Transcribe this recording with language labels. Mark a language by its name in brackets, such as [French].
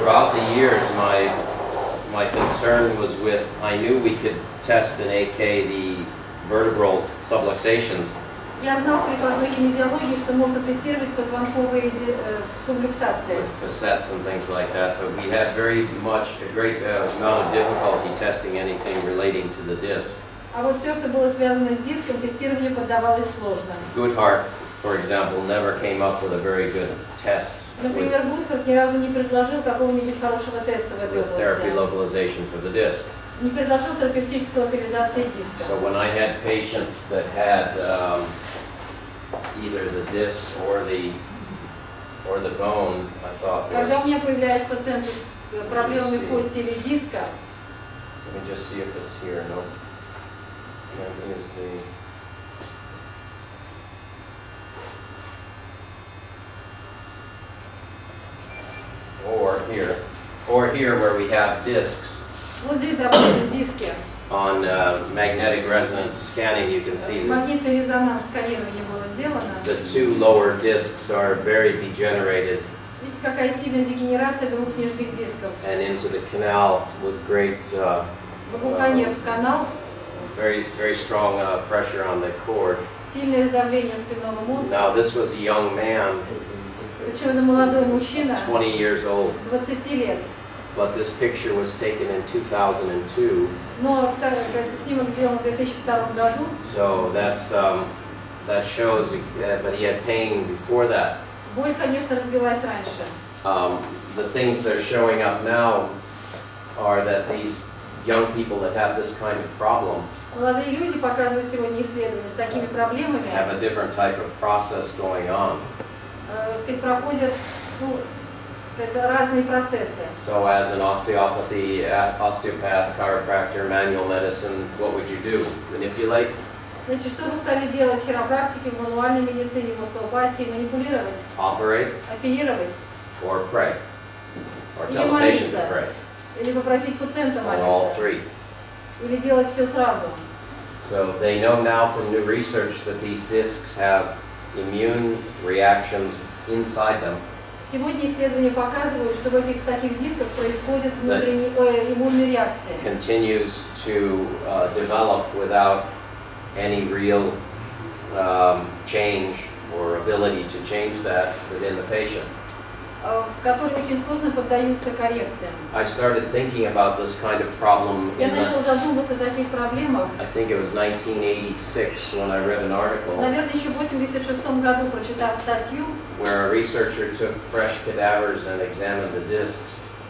[English] Throughout the years, my concern was with, I knew we could test in AK the vertebral subluxations, [Russian] Я знал при прикладной кинезиологии, что можно тестировать позвонковые сублюксации. [English] with facets and things like that, but we had a great amount of difficulty testing anything relating to the disc. [Russian] А вот все, что было связано с диском, тестированию поддавалось сложно. [English] Goodhart, for example, never came up with a very good test [Russian] Например, Гудхарт ни разу не предложил какого-нибудь хорошего теста в этой [English] with therapy localization for the disc. [Russian] Не предложил терапевтической локализации диска. [English] So when I had patients that had either the disc or the bone, I thought [Russian] Когда у [English] was, [Russian] меня появляются пациенты с проблемами кости или диска, [English] let me just see if it's here. No, that is the. Or here where we have discs. [Russian] вот здесь, допустим, диски, [English] On magnetic resonance scanning, you can see that [Russian] Магнитный резонанс сканирования было сделано. [English] the two lower discs are very degenerated [Russian] Видите, какая сильная дегенерация двух нижних дисков. [English] and into the canal with great, [Russian] Выпухание в канал, [English] very strong pressure on the cord. [Russian] сильное сдавление спинного мозга. [English] Now, this was a young man, [Russian] Причем это молодой мужчина, [English] 20 years old, [Russian] 20 лет. [English] but this picture was taken in 2002. [Russian] Но снимок сделан в 2002 году. [English] So that shows that he had pain before that. [Russian] Боль, конечно, развилась раньше. [English] The things that are showing up now are that these young people that have this kind of problem [Russian] Молодые люди показывают сегодня исследования с такими проблемами, [English] have a different type of process going on. [Russian] сказать, проходят разные процессы. [English] So as an osteopath, chiropractor, manual medicine, what would you do? Manipulate? [Russian] Значит, что вы стали делать в хиропрактике, в мануальной медицине, в остеопатии? Манипулировать, [English] Operate? [Russian] оперировать [English] Or pray? Or [Russian] Или [English] tell the patient to [Russian] молиться. [English] pray? [Russian] или попросить пациента [English] Or all [Russian] молиться? [English] three? [Russian] Или делать все сразу? [English] So they know now from new research that these discs have immune reactions inside them [Russian] Сегодня исследования показывают, что в этих таких дисках происходит иммунная реакция. [English] continues to develop without any real change or ability to change that within the patient. [Russian] Которые очень сложно поддаются коррекциям. [English] I started thinking about this kind of problem [Russian] Я [English] in [Russian] начал задумываться о таких проблемах. [English] I think it was 1986 when I read an article [Russian] Наверное, еще в 1986 году, прочитав статью, [English] where a researcher took fresh cadavers and examined the discs.